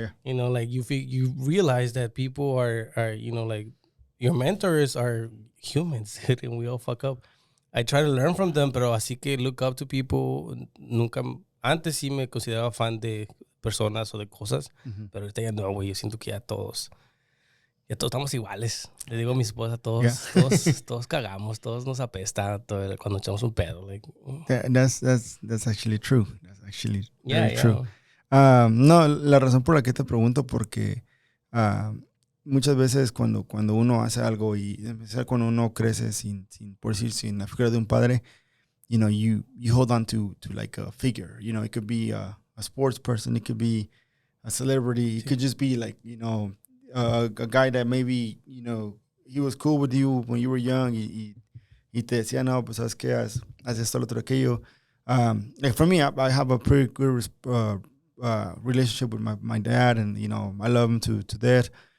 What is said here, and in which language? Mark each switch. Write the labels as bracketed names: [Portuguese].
[English] You know, like you realize that people are, you know, like your mentors are humans and we all fuck up. I try to learn from them, [Spanish] pero así que [English] look up to people, [Spanish] antes sí me consideraba fan de personas o de cosas, pero ahorita ya no, güey, yo siento que ya todos estamos iguales. Le digo a mi esposa, todos cagamos, todos nos apesta cuando echamos un pedo. Like, [English] that's actually true. That's actually very true. [Spanish] No, la razón por la que te pregunto, porque muchas veces cuando uno hace algo, y en especial cuando uno crece sin la figura de un padre, [English] you know, you hold on to like a figure. You know, it could be a sports person, it could be a celebrity, it could just be like, you know, a guy that maybe, you know, he was cool with you when you were young, [Spanish] y te decía, no, pues sabes qué, haz esto, lo otro, aquello. [English] Like for me, I have a pretty good relationship with my dad, and, you know, I love him to death.